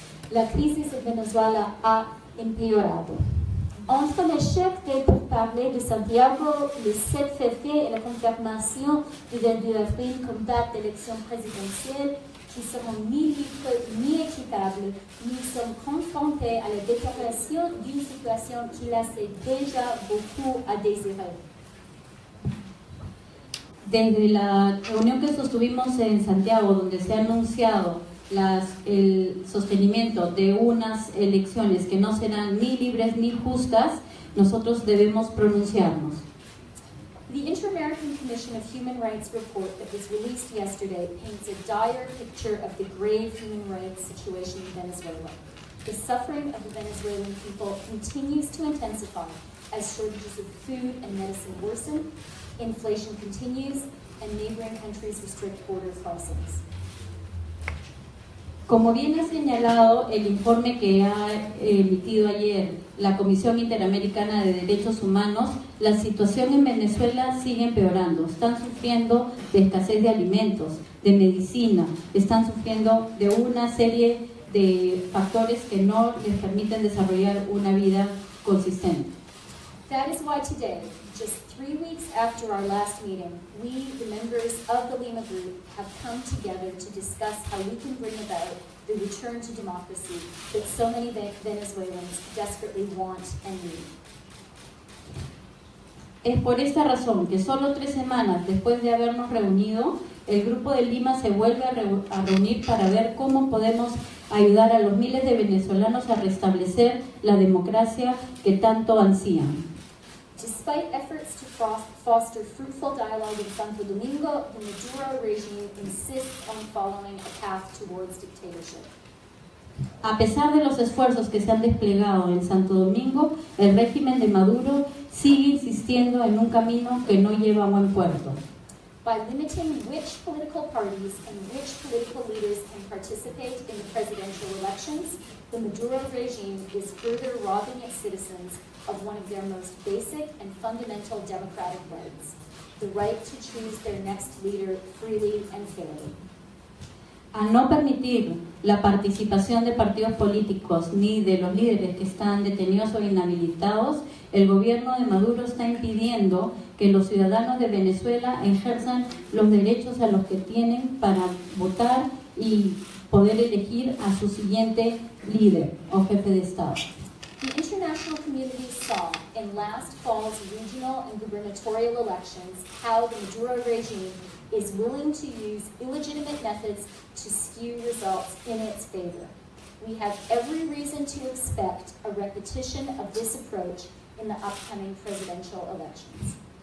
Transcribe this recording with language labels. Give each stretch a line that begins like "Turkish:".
Spanish: La crisis en Venezuela ha empeorado.
French: Entre l'échec des pourparlers de Santiago le 7 février et la confirmation du 22 avril comme date d'élection présidentielle qui seront ni libres ni équitables, nous sommes confrontés à la déclaration d'une situation qui laisse déjà beaucoup à désirer.
Spanish: Desde la reunión que sostuvimos en Santiago, donde se ha anunciado el sostenimiento de unas elecciones que no serán ni libres ni justas, nosotros debemos pronunciarnos.
English: The Inter-American Commission of Human Rights report that was released yesterday paints a dire picture of the grave human rights situation in Venezuela. The suffering of the Venezuelan people continues to intensify as shortages of food and medicine worsen, inflation continues, and neighboring countries restrict border crossings.
Spanish: Como bien ha señalado el informe que ha emitido ayer la Comisión Interamericana de Derechos Humanos, la situación en Venezuela sigue empeorando. Están sufriendo de escasez de alimentos, de medicina, están sufriendo de una serie de factores que no les permiten desarrollar una vida consistente.
English: That is why today, just 3 weeks after our last meeting, we, the members of the Lima Group, have come together to discuss how we can bring about the return to democracy that so many Venezuelans desperately want and need.
Spanish: Es por esta razón que solo 3 semanas después de habernos reunido, el Grupo de Lima se vuelve a reunir para ver cómo podemos ayudar a los miles de venezolanos a restablecer la democracia que tanto ansían.
English: Despite efforts to foster fruitful dialogue in Santo Domingo, the Maduro regime insists on following a path towards dictatorship.
Spanish: A pesar de los esfuerzos que se han desplegado en Santo Domingo, el régimen de Maduro sigue insistiendo en un camino que no lleva a buen puerto.
English: By limiting which political parties and which political leaders can participate in the presidential elections, the Maduro regime is further robbing its citizens of one of their most basic and fundamental democratic rights, the right to choose their next leader freely and fairly.
Spanish: Al no permitir la participación de partidos políticos ni de los líderes que están detenidos o inhabilitados, el gobierno de Maduro está impidiendo que los ciudadanos de Venezuela ejerzan los derechos a los que tienen para votar y poder elegir a su siguiente líder o jefe de Estado.
English: The international community saw in last fall's regional and gubernatorial elections how the Maduro regime is willing to use illegitimate methods to skew results in its favor. We have every reason to expect a repetition of this approach in the upcoming presidential elections.